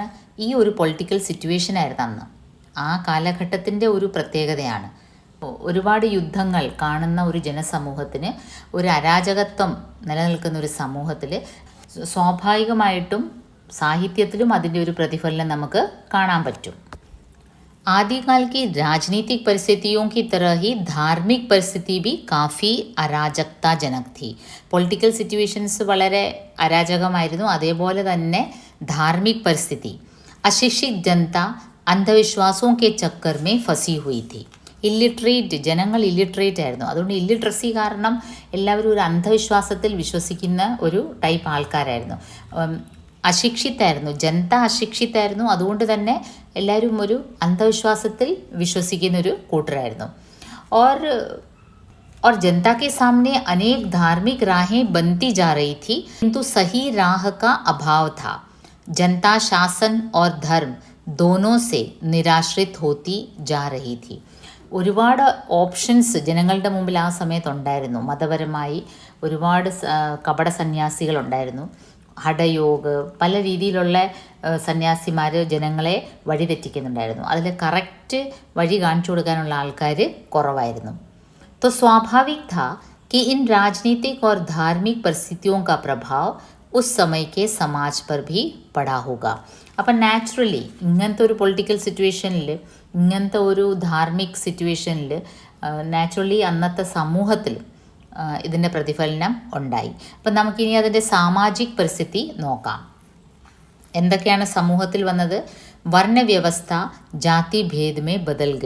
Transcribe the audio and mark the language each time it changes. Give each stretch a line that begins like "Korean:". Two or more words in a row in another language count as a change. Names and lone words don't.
Malayalam: ഈ ഒരു
English: political situation
Malayalam: ആയിരുന്നു അന്ന്. ആ കാലഘട്ടത്തിൻ്റെ ഒരു പ്രത്യേകതയാണ്. ഒരുപാട് യുദ്ധങ്ങൾ കാണുന്ന ഒരു ജനസമൂഹത്തിന്, ഒരു അരാജകത്വം നിലനിൽക്കുന്ന ഒരു സമൂഹത്തിൽ സ്വാഭാവികമായിട്ടും സാഹിത്യത്തിലും അതിൻ്റെ ഒരു പ്രതിഫലനം നമുക്ക് കാണാൻ പറ്റും.
Hindi: आदिकाल की राजनीतिक परिस्थितियों की तरह ही धार्मिक परिस्थिति भी काफ़ी अराजकताजनक थी.
English: political situations
Malayalam: വളരെ അരാജകമായിരുന്നു. അതേപോലെ തന്നെ
Hindi: धार्मिक परिस्थिति, अशिक्षित जनता अंधविश्वासों के चक्कर में फंसी हुई थी.
Malayalam: ജനങ്ങൾ ഇല്ലിട്രേറ്റ് ആയിരുന്നു. അതുകൊണ്ട് ഇല്ലിട്രസി കാരണം എല്ലാവരും ഒരു അന്ധവിശ്വാസത്തിൽ വിശ്വസിക്കുന്ന ഒരു ടൈപ്പ് ആൾക്കാരായിരുന്നു. അശിക്ഷിത്തായിരുന്നു, ജനത അശിക്ഷിത്തായിരുന്നു. അതുകൊണ്ട് തന്നെ എല്ലാവരും ഒരു അന്ധവിശ്വാസത്തിൽ വിശ്വസിക്കുന്നൊരു കൂട്ടരായിരുന്നു.
Hindi: और जनता के सामने अनेक धार्मिक राहें बनती जा रही थी, किंतु सही राह का अभाव था. जनता शासन और धर्म दोनों से निराश्रित होती जा रही थी.
Malayalam: ഒരുപാട് ഓപ്ഷൻസ് ജനങ്ങളുടെ മുമ്പിൽ ആ സമയത്തുണ്ടായിരുന്നു. മതപരമായി ഒരുപാട് കപട സന്യാസികളുണ്ടായിരുന്നു. ഹഠയോഗ്, പല രീതിയിലുള്ള സന്യാസിമാർ ജനങ്ങളെ വഴിതെറ്റിക്കുന്നുണ്ടായിരുന്നു. അതിൽ കറക്റ്റ് വഴി കാണിച്ചു കൊടുക്കാനുള്ള ആൾക്കാർ കുറവായിരുന്നു.
Hindi: तो स्वाभाविक था कि इन राजनीतिक और धार्मिक परिस्थितियों का प्रभाव उस समय के समाज पर भी पड़ा होगा.
Malayalam: അപ്പം നാച്ചുറലി ഇങ്ങനത്തെ ഒരു
English: political situation-il,
Malayalam: ഇങ്ങനത്തെ ഒരു ധാർമ്മിക് സിറ്റുവേഷനിൽ നാച്ചുറലി അന്നത്തെ സമൂഹത്തിൽ ഇതിൻ്റെ പ്രതിഫലനം ഉണ്ടായി. അപ്പം നമുക്കിനി അതിൻ്റെ
Hindi: सामाजिक परिस्थिति
Malayalam: നോക്കാം. എന്തൊക്കെയാണ് സമൂഹത്തിൽ വന്നത്?
Hindi: वर्णव्यवस्था जाति भेद में बदल गई.